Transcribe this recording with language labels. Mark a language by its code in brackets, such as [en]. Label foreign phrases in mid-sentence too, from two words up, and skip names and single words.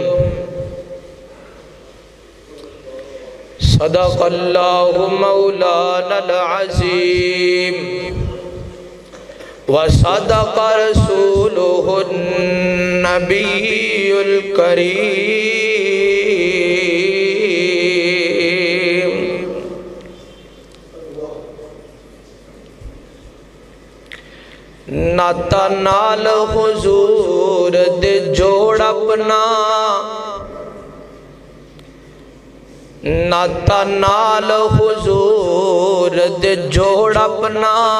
[ar] صدق الله مولانا العظيم وصدق رسوله النبي الكريم. [pa] ناتا نال حضور دے جوڑ اپنا ناتا نال حضور دے جوڑ اپنا